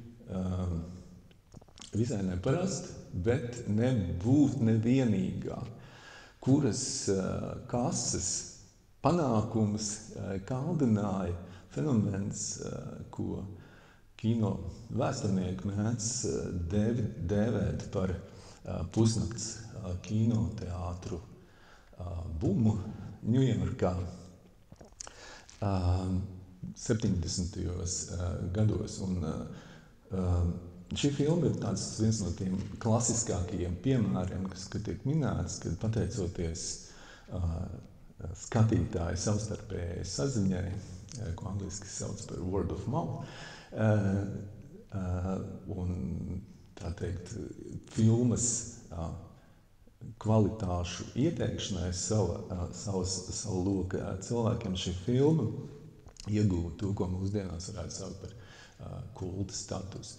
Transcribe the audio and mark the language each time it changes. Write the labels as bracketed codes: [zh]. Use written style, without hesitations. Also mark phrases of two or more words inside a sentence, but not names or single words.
[lv] visai neparasta, bet nebūtu nevienīgā, kuras kases panākums kaldināja fenomens, ko kino vēsturnieki mēdz dēvēt par pusnakts kinoteātru bumu Ņujorkā 70. gados. Un šī filma ir viens no tiem klasiskākajiem piemēriem, kas tiek minēts, kad pateicoties skatītāju savstarpējai saziņai, ko angliski sauc par [en] word of mouth, [lv] un tā teikt, filmas kvalitāšu ieteikšanai savu loku cilvēkiem, šī filma iegūta to, ko mūsdienās varētu saukt par kulta statusu.